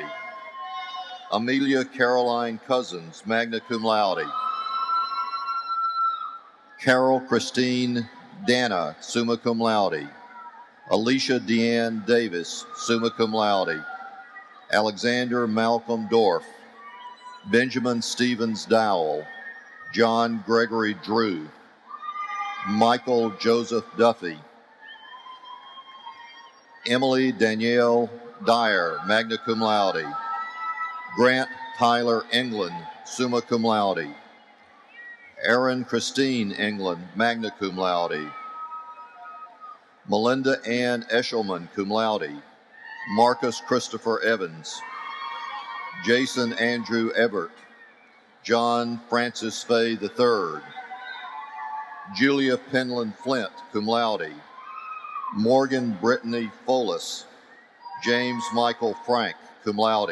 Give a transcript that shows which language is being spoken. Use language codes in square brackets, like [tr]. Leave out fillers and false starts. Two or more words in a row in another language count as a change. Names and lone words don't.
[en] Amelia Caroline Cousins, [la] magna cum laude. [en] Carol Christine Dana, [la] summa cum laude. [en] Alicia Deanne Davis, [la] summa cum laude. [en] Alexander Malcolm Dorff. Benjamin Stevens Dowell. John Gregory Drew. Michael Joseph Duffy. Emily Danielle Dyer, [la] magna cum laude. [en] Grant Tyler England, [la] summa cum laude. [en] Erin Christine England, [la] magna cum laude. [en] Melinda Ann Eshelman, [la] cum laude. [en] Marcus Christopher Evans. Jason Andrew Everett. John Francis Fay III. Julia Penland Flint, [la] cum laude. [en] Morgan Brittany Folis. James Michael Frank, [la] cum laude.